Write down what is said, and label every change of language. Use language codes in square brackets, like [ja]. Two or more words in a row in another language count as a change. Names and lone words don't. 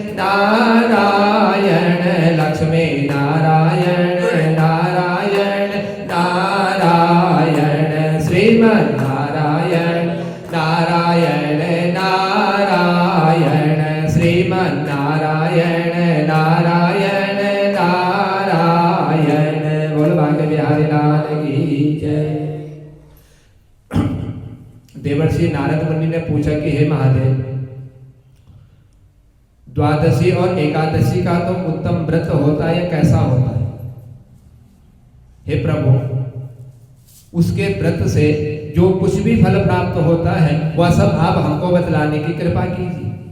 [hi] नारायण लक्ष्मी नारायण नारायण नारायण श्रीमन्नारायण नारायण नारायण श्रीमन्नारायण नारायण नारायण। बोल भाग्य बिहारी लाल की जय। देवर्षि नारद मुनि ने पूछा कि हे महादेव, द्वादशी और एकादशी का तो उत्तम व्रत होता है, कैसा होता है? हे प्रभु, उसके व्रत से जो कुछ भी फल प्राप्त होता है वह सब आप हमको बतलाने की कृपा कीजिए।